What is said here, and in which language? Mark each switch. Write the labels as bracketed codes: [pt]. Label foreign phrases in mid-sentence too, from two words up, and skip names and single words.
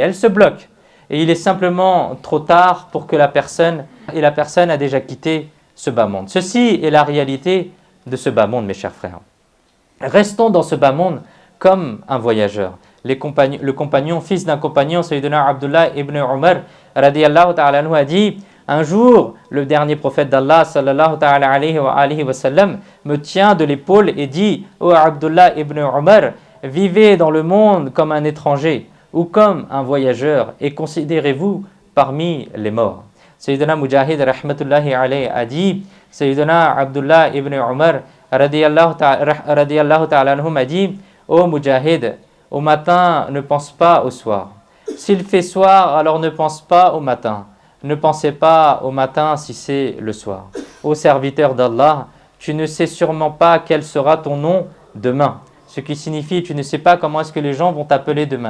[fr] Elle se bloque. Et il est simplement trop tard pour que la personne a déjà quitté ce bas monde. Ceci est la réalité de ce bas monde, mes chers frères. Restons dans ce bas monde comme un voyageur. Le compagnon, fils d'un compagnon, Sayyidina Abdullah ibn Umar, [ar] رضي الله تعالى عنه, [fr] a dit un jour, le dernier prophète d'Allah, [ar] صلى الله تعالى عليه وسلم, [fr] me tient de l'épaule et dit ô Abdullah ibn Umar, vivez dans le monde comme un étranger ou comme un voyageur et considérez-vous parmi les morts. Sayyidina Mujahid [ar] رحمة الله عليه [fr] a dit Sayyidina Abdullah ibn Umar [ar] رضي الله تعالى عنه [fr] m'a dit ô Mujahid, au matin ne pense pas au soir. S'il fait soir, alors ne pense pas au matin. Ne pensez pas au matin si c'est le soir. Ô serviteur d'Allah, tu ne sais sûrement pas quel sera ton nom demain. Ce qui signifie, tu ne sais pas comment est-ce que les gens vont t'appeler demain.